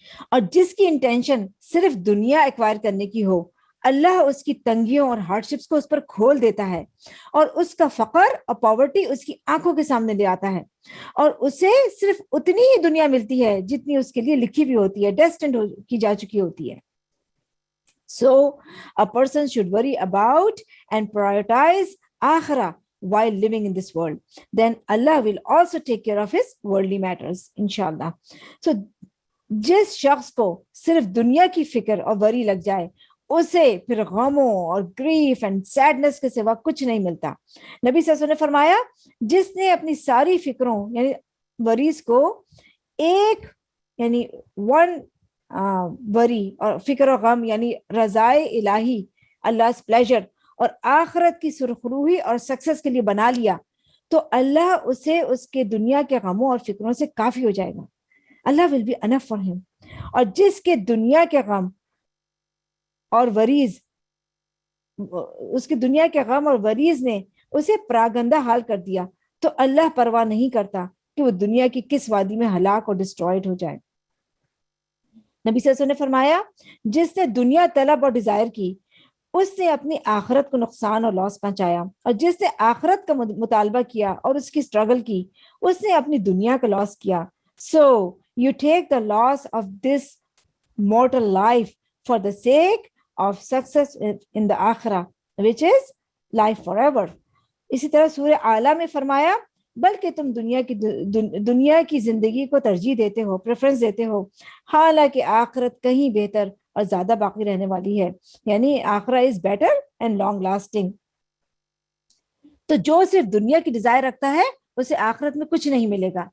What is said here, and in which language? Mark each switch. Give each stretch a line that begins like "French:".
Urdu: اور جس کی انٹینشن صرف دنیا ایکوائر کرنے کی ہو اللہ اس کی تنگیوں اور ہارڈ شپس کو اس پر کھول دیتا ہے اور اس کا فقر اور پاورٹی اس کی آنکھوں کے سامنے لے آتا ہے اور اسے صرف اتنی ہی دنیا ملتی ہے جتنی اس کے لیے لکھی ہوئی ہوتی ہے, ڈیسٹنڈ کی جا چکی ہوتی ہے.
English: So a person should worry about and prioritize akhirah while living in this world. Then Allah will also take care of his worldly matters, inshallah.
Urdu: So جس شخص کو صرف دنیا کی فکر اور وری لگ جائے اسے پھر غموں اور
English: grief and sadness
Urdu: کے سوا کچھ نہیں ملتا. نبی صلی اللہ علیہ وسلم نے فرمایا جس نے اپنی ساری فکروں یعنی وریز کو ایک یعنی
English: one worry
Urdu: اور فکر و غم یعنی رضائے الہی
English: Allah pleasure
Urdu: اور آخرت کی سرخروئی اور سکسس کے لیے بنا لیا تو اللہ اسے اس کے دنیا کے غموں اور فکروں سے کافی ہو جائے گا.
English: Allah will be enough for him.
Urdu: اور جس کے دنیا کے غم اور وریز اس کے دنیا کے غم اور وریز نے اسے پراگندہ حال کر دیا تو اللہ پرواہ نہیں کرتا کہ وہ دنیا کی کس وادی میں ہلاک اور ڈسٹرائڈ ہو جائے. نبی صلی اللہ علیہ وسلم نے فرمایا جس نے دنیا طلب اور ڈیزائر کی اس نے اپنی آخرت کو نقصان اور لاس پہنچایا اور جس نے آخرت کا مطالبہ کیا اور اس کی اسٹرگل کی اس نے اپنی دنیا کا لاس کیا.
English: So you take the loss of this mortal life for the sake of success in the akhirah which is life forever.
Urdu: اسی طرح سورہ اعلیٰ میں فرمایا بلکہ تم دنیا کی زندگی کو ترجیح دیتے ہو, پریفرنس دیتے ہو, حالانکہ آخرت کہیں بہتر اور زیادہ باقی رہنے والی ہے. یعنی
English: آخرہ is better and long lasting.
Urdu: تو جو صرف دنیا کی ڈیزائر رکھتا ہے اسے آخرت میں کچھ نہیں ملے گا.